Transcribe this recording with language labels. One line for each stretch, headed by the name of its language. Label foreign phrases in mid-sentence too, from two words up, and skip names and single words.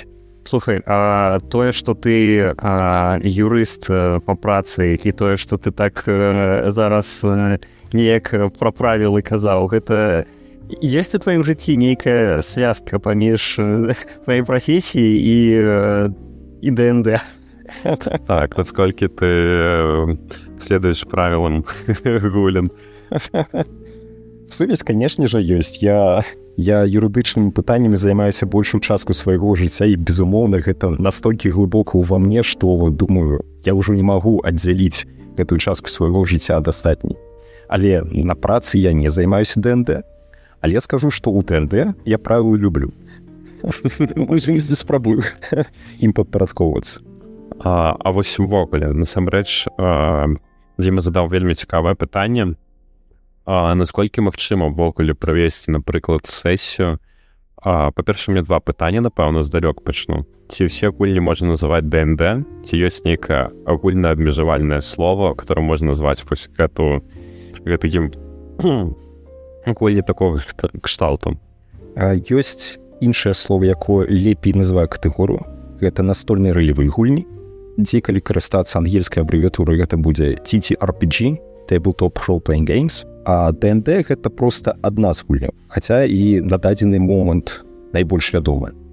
Belarusian: Слухай, тое, што ты юрыст па працы і тое, што ты так зараз неяк пра правілы казаў, гэта ёсць у тваім жыцці нейкая звязка паміж тваёй прафесіяй і ДНД?
Russian: Так, насколько ты следуешь правилам гулин? Сувязь, конечно же, есть.
Belarusian: Я юрыдычнымі пытаннямі займаюся большую частку свайго жыцця, і, безумоўна, гэта настолькі глыбока ўва мне, што, думаю, я ўжо не магу аддзяліць гэтую частку свайго жыцця ад астатняй. Але на працы я не займаюся ДНД. Але я скажу, што ў ДНД я правілы люблю. Здесь спрабую ім падпарадкоўвацца. А вось увогуле, насамрэч, Дзіма задаў вельмі цікавае пытанне. Насколькі магчыма ўвогуле правесці, напрыклад, сесію? Па-перша,
Russian: у меня
Belarusian: два пытання, напэўна, здалёк пачну. Ці ўсе гульні можна называць ДНД? Ці ёсць нейкае агульнае абмежавальнае
Russian: слово, которое
Belarusian: можна назваць вось гэтым гульні такога кшталту? Ёсць іншае слово, якое лепей называе катэгорыю. Гэта настольныя ролевыя гульні, дзе, калі карыстацца ангельскай абрэвіятурай, гэта будзе TTRPG,
English: Tabletop Role Playing Games,
Belarusian: а ДНД гэта проста адна з гульняў, хаця і на дадзены момант найбольш вядомая.